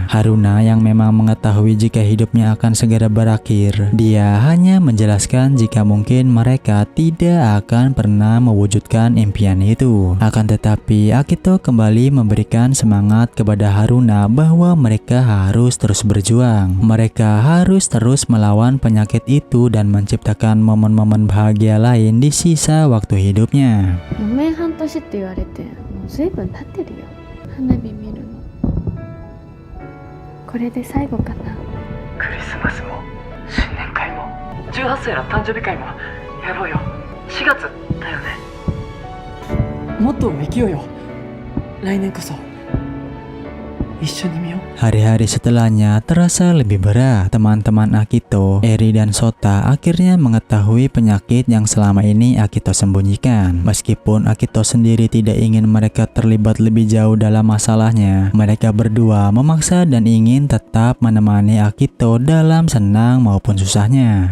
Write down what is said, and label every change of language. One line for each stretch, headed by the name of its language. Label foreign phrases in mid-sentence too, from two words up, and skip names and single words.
Indonesian: Haruna yang memang mengetahui jika hidupnya akan segera berakhir, dia hanya menjelaskan jika mungkin mereka tidak akan pernah mewujudkan impian itu. Akan tetapi Akito kembali memberikan semangat kepada Haruna bahwa mereka harus terus berjuang. Mereka harus terus melawan penyakit itu dan menciptakan momen-momen bahagia lain di sisa waktu hidupnya.
Japanese: 余命半年って言われてもうずいぶん経ってるよ。花火見るのこれで最後かな。クリスマスも新年会も18歳の誕生日会もやろうよ。4月だよね。もっと生きようよ。来年こそ一緒に見よう。
Indonesian: Hari-hari setelahnya terasa lebih berat. Teman-teman Akito, Eri dan Sota akhirnya mengetahui penyakit yang selama ini Akito sembunyikan. Meskipun Akito sendiri tidak ingin mereka terlibat lebih jauh dalam masalahnya, mereka berdua memaksa dan ingin tetap menemani Akito dalam senang maupun susahnya.